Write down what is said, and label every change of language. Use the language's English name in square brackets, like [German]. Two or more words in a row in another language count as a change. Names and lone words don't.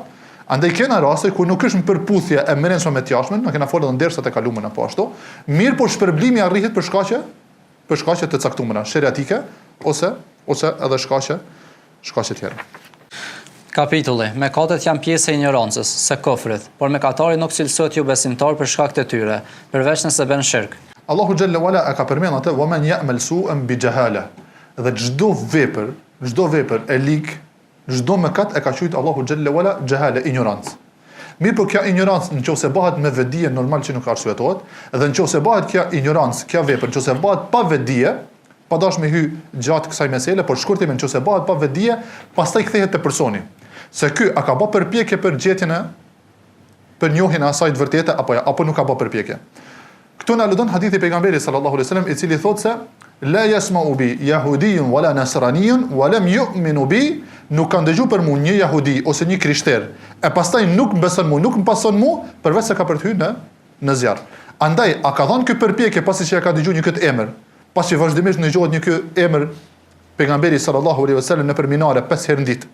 [Albanian] Andaj kena raste ku nuk është në përputhje e mrenshme me të jashtmen, na kena folur edhe ndersat e kaluara apo ashtu, mirë po shpërblimi arrihet për shkaqe të caktuara, sheriatike ose edhe shkaqe tjera. Kapitulli, mëkatet janë pjesë e ignorancës, së kufrit, por mëkatari nuk cilësohet ju besimtar për shkak të tyre, përveç nëse bën shirk. Allahu [Arabic] جل وعلا [Albanian] e ka përmendur atë [Arabic] ومن يعمل سوءا بجهالة. [Albanian] Dhe çdo vepër e lig, çdo mëkat e ka thujt Allahu [Arabic] جل وعلا [Albanian] jahala, ignorancë. Mirë po kjo ignorancë nëse bëhet me vetdije normal që nuk arsyetohet, dhe nëse bëhet kjo ignorancë, kjo vepër nëse bëhet pa vetdije, pa dash me hy gjatë kësaj mesele, por shkurtimisht nëse bëhet pa vetdije, pastaj kthehet te personi. Se ky a ka bë përpjekje për gjetjen për njohjen e asaj të vërtetë apo nuk ka bë përpjekje. Këtu na aludon hadithi pejgamberit [Arabic] صلى الله عليه وسلم [Albanian] i cili thotë se [Arabic] لا يسمع بي يهودي ولا نصراني ولم يؤمن بي, [Albanian] nuk kanë dëgjuar për mua një jehudi ose një krishter, e pastaj nuk beson mua, nuk më pason mua, përveç se ka për të hyrë në zjarr. Andaj a ka dhënë ky përpjekje pasi që ka dëgjuar një këtë emër, pasi vazhdimisht dëgohet një ky emër pejgamberit [Arabic] صلى الله عليه وسلم [Albanian] në përminare 5 herë në ditë.